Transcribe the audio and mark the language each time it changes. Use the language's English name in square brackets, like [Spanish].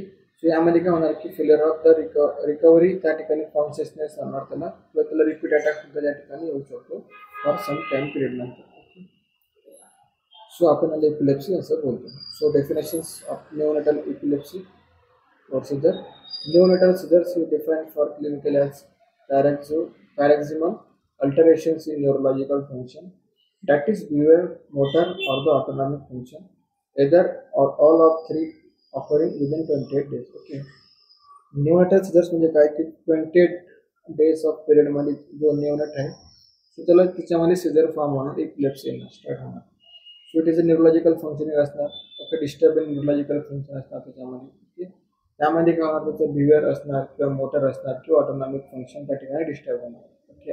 [Marathi] So यामध्ये काय होणार की फेल्युअर ऑफ द रिकव्हरी त्या ठिकाणी कॉन्शियसनेस राहणार त्याला किंवा त्याला रिपीट अटॅक सुद्धा त्या ठिकाणी येऊ शकतो फॉर सम टाइम पिरियड नंतर. ओके. सो आपण याला इपिलेप्सी असं बोलतो. So definitions of neonatal epilepsy or seizure. [English] Neonatal seizures is defined for clinical as paroxysmal alterations in neurological function, that is behavior, motor or the autonomic function, either or all of three occurring within 28 days. Okay. [Marathi] Neonatal seizures म्हणजे काय की 28 days off period मध्ये जो निओनेट आहे so त्याला त्याच्यामध्ये Caesar form होणार epilepsy येणार स्टार्ट होणार. So it is a neurological functioning असणार. ओके. डिस्टर्बिंग न्यूरोलॉजिकल फंक्शन असणार त्याच्यामध्ये. ओके. त्यामध्ये काय होणार त्याचं बिहेवियर असणार किंवा मोटर असणार किंवा ऑटोनॉमिक फंक्शन त्या ठिकाणी डिस्टर्ब होणार. ओके.